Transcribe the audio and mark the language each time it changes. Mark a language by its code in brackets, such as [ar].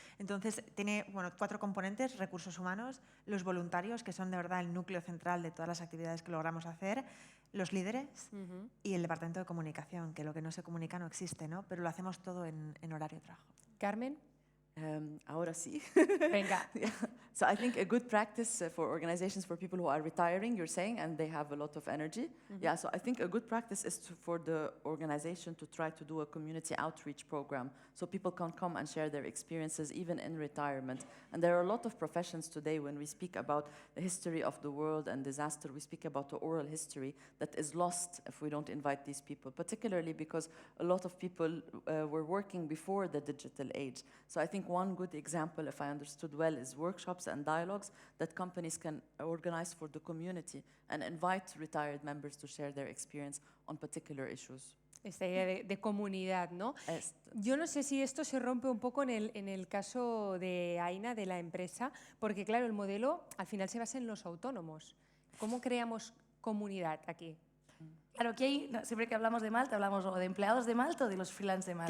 [es] Entonces, tiene 4 componentes: recursos humanos, los voluntarios, que son de verdad el núcleo central de todas las actividades que logramos hacer, los líderes y el departamento de comunicación, que lo que no se comunica no existe, ¿no? Pero lo hacemos todo en horario de trabajo. Carmen. Ahora sí. Venga. [en] Yeah. So I think a good practice for organizations, for people who are retiring, you're saying, and they have a lot of energy. Yeah, so I think a good practice is for the organization to try to do a community outreach program so people can come and share their experiences even in retirement. And there are a lot of professions today when we speak about the history of the world and disaster, we speak about the oral history that is lost if we don't invite these people, particularly because a lot of people were working before the digital age. So I think one good example, if I understood well, is workshops and dialogues that companies can organize for the community and invite retired members to share their experience on particular issues. [es] Esta idea de comunidad, ¿no? Yo no sé si esto se rompe un poco en el caso de Aina, de la empresa, porque claro, el modelo al final se basa en los autónomos. ¿Cómo creamos comunidad aquí? Claro, que siempre que hablamos de Malta, hablamos o de empleados de Malta o de los freelance de Malta.